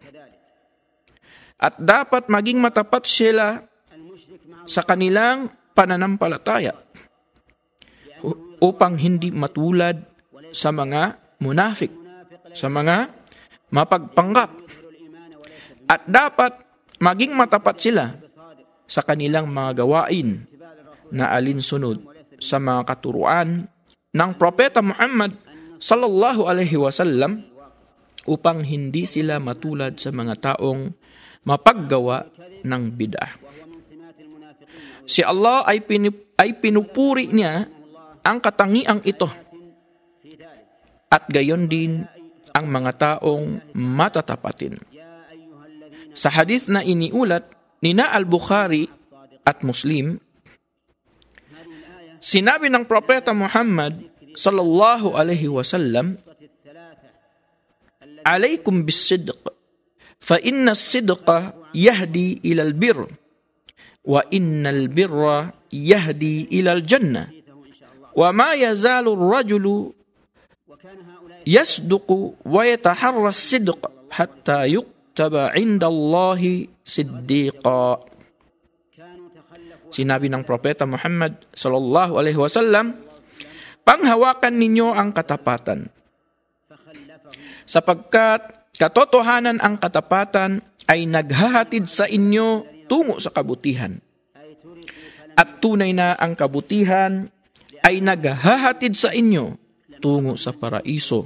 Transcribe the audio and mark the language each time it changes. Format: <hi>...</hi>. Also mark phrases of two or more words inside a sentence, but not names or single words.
<tl>At dapat maging matapat sila sa kanilang pananampalataya upang hindi matulad sa mga munafik, sa mga mapagpanggap. At dapat maging matapat sila sa kanilang mga gawain na alinsunod sa mga katuruan ng Propeta Muhammad</tl> <ar>صلى الله عليه وسلم</ar> <tl>upang hindi sila matulad sa mga taong mapaggawa ng bid'ah. Si Allah ay pinupuri niya ang katangiang ito at gayon din ang mga taong matatapatin. Sa hadith na iniulat ni Al-Bukhari at Muslim, sinabi ng Propeta Muhammad</tl> <ar>صلى الله عليه وسلم, عليكم بالصدق فإن الصدق يهدي إلى البر وإن البر يهدي إلى الجنة, وما يزال الرجل يصدق ويتحرى الصدق حتى يكتب عند الله صديقا.</ar> <tl>Sinabi ng Propeta Muhammad</tl> <ar>صلى الله عليه وسلم,</ar> <tl>panghawakan ninyo ang katapatan. Sapagkat katotohanan ang katapatan ay naghahatid sa inyo tungo sa kabutihan. At tunay na ang kabutihan ay naghahatid sa inyo tungo sa paraiso.</tl>